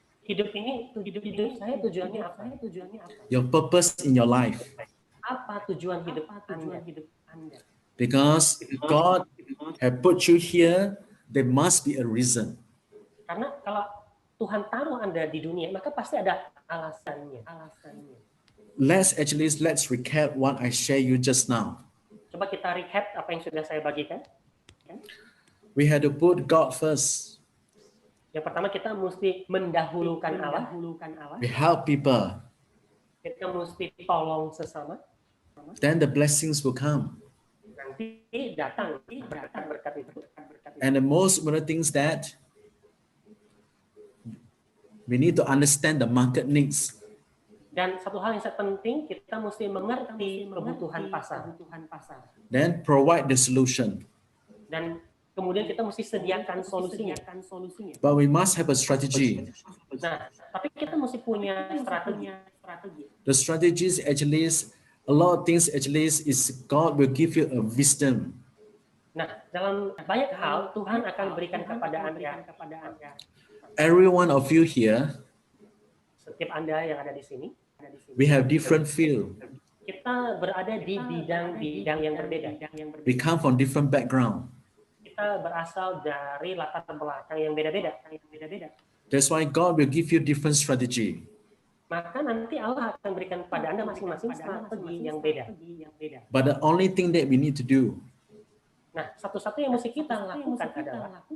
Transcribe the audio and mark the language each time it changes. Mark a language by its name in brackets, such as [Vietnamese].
[Indonesian] Hidup saya tujuannya apa? [English] Your purpose in your life. [Indonesian] Apa tujuan hidup Anda? [English] Because God have put you here, there must be a reason. [Indonesian] Karena kalau Tuhan taruh Anda di dunia, maka pasti ada alasannya. [English] Let's recap what I share you just now. [Indonesian] Coba kita recap apa yang sudah saya bagikan. [English] We had to put God first. [Indonesian] Yang pertama kita mesti mendahulukan Allah. [English] We help people. [Indonesian] Kita mesti tolong sesama. [English] Then the blessings will come. [Indonesian] Nanti datang berkat itu. [English] And the most important things that we need to understand the market needs. [Indonesian] Dan satu hal yang sangat penting, kita mesti mengerti kebutuhan pasar. [English] Then provide the solution. [Indonesian] Dan kemudian kita mesti sediakan solusinya. [English] But we must have a strategy. [Indonesian] Nah, tapi kita mesti punya strategi. [English] The strategies actually is a lot of things actually is God will give you a wisdom. [Indonesian] Nah, dalam banyak hal Tuhan akan berikan kepada Anda. [English] Every one of you here, [Indonesian] Setiap Anda yang ada di sini, [English] we have different field. [Indonesian] kita berada di bidang-bidang yang berbeda. [English] We come from different background. [Indonesian] Kita berasal dari latar belakang yang beda-beda. [English] That's why God will give you different strategy. [Indonesian] Maka nanti Allah akan berikan kepada Anda masing-masing strategi yang beda. [English] But the only thing that we need to do [Indonesian] Nah, satu-satu yang mesti kita lakukan adalah